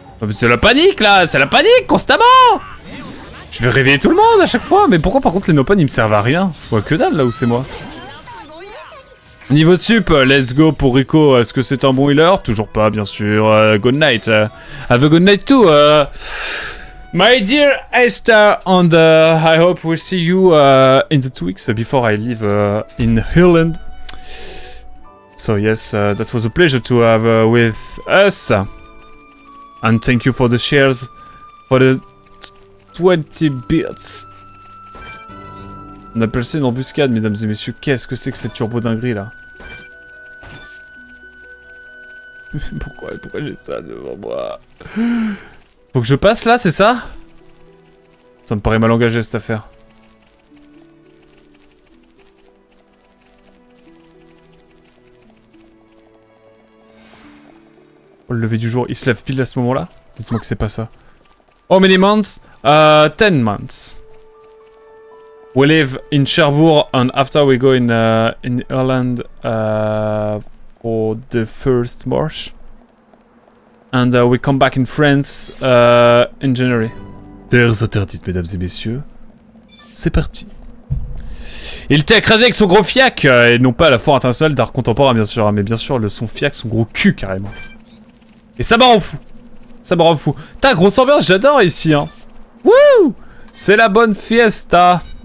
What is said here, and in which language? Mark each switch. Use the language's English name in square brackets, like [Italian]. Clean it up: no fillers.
[French] C'est la panique là! C'est la panique constamment! Je vais réveiller tout le monde à chaque fois, mais pourquoi par contre les no-pun ils me servent à rien? Ouais, que dalle là où c'est moi. Niveau sup, [English] let's go [French] pour Rico. Est-ce que c'est un bon healer? Toujours pas, bien sûr. [English] Good night. Have a good night too. My dear Esther, and I hope we'll see you in the 2 weeks before I leave in Holland. So yes, that was a pleasure to have with us. And thank you for the shares, for the 20 bits. [French] On appelle ça une embuscade, mesdames et messieurs. Qu'est-ce que c'est que cette turbo dinguerie là? Pourquoi j'ai ça devant moi? Faut que je passe là, c'est ça? Ça me paraît mal engagé cette affaire. Oh, le lever du jour, il se lève pile à ce moment-là? Dites-moi que c'est pas ça. [English] How many months? 10 months. We live in Cherbourg and after we go in Ireland for the first March. And we come back in France in January. [French] Terres interdites, mesdames et messieurs. C'est parti. Il était écrasé avec son gros fiac, et non pas à la foire internationale d'art contemporain, bien sûr, mais bien sûr, son fiac, son gros cul, carrément. Et ça me rend fou. Ça me rend fou. T'as grosse ambiance, j'adore ici, hein. Wouh! C'est la bonne fiesta.